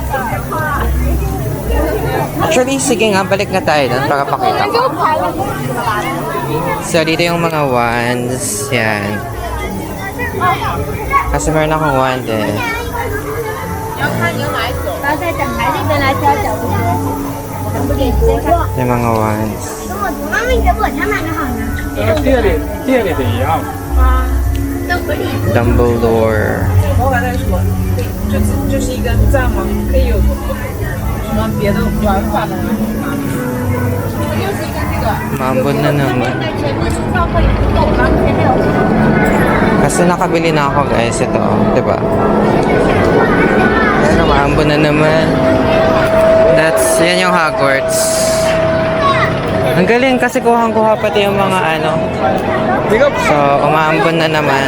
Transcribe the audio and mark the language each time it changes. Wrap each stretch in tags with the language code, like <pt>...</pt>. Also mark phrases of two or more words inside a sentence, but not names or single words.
<tl>Actually, sige nga, balik na tayo doon para pakita ko. So, dito yung mga wands. Yan. Kasi meron akong wand eh. Yung mga wands.</tl> <zh>店里的一样。 Dumbledore. 我刚才说，就是一个赞吗？可以有什么别的玩法的吗？就是一个这个。</zh> <tl>Maambon na naman. Kasi nakabili na ako guys ito, diba? Pero maambon na naman. Yan yung Hogwarts. Ang galing kasi kuhang-kuha pati yung mga So, umaambon na naman.</tl>